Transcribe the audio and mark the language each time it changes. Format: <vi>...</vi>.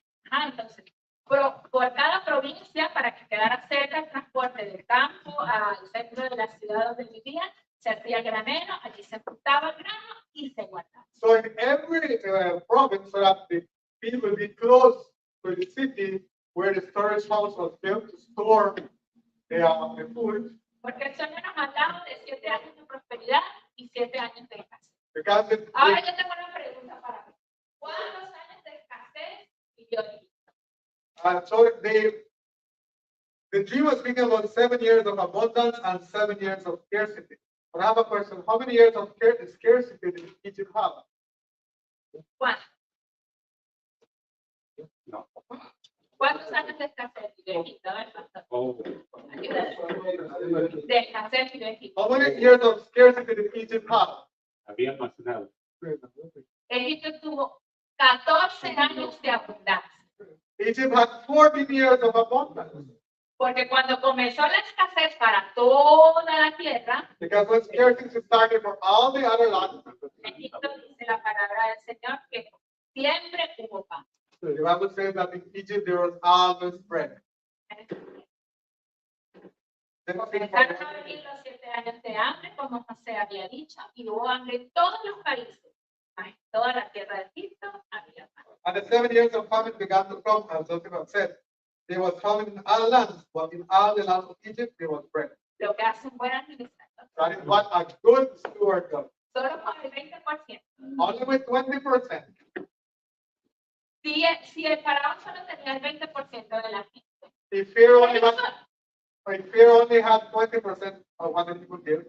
<es>Entonces, por cada provincia, para que quedara cerca el transporte del campo al centro de la ciudad donde vivían, se hacía granero, allí se juntaba el grano y se guardaba.</es> <en>So in every province, so that the people will be close to the city where the storage house was built to store the food.</en> <es>Porque el Señor nos hablaba de 7 años de prosperidad y 7 años de escasez.</es> <en>Because</en> <es>Ahora yo tengo una pregunta para ti. ¿Cuántos años de escasez vivió Egipto?</es> <en>so the dream was speaking about 7 years of abundance and 7 years of scarcity. But I have a question. How many years of scarcity did Egypt have?</en> <es>¿Cuántos? No. ¿Cuántos años de escasez vivió Egipto? A ver, pastor. Oh. De escasez vivió Egipto.</es> <en>How many years of scarcity did Egypt have?</en> <es>Había almacenado. Egipto tuvo 14 años de abundancia.</es> <en>Egypt had 14 years of abundance.</en> <es>Porque cuando comenzó la escasez para toda la tierra,</es> <en>Because when scarcity started for all the other lands,</en> <es>Egipto dice la palabra del Señor que siempre hubo pan.</es> <en>the Bible says that in Egypt there was always bread.</en> <es>Comenzaron a venir los 7 años de hambre, como José había dicho, y hubo hambre en todos los países. En toda la tierra de Egipto había pan.</es> <en>And the 7 years of famine began to come, as Joseph had said. There was famine in all lands, but in all the lands of Egypt there was bread.</en> <es>Lo que hacen buena administración.</es> <en>That is what a good steward does.</en> <es>Solo con el 20%.</es> <en>Only with 20%.</en> <es>Si el faraón solo tenía el 20% de la gente,</es> <en>If Pharaoh</en> <es>¿qué</es> <en>only had 20% of what the people give,</en>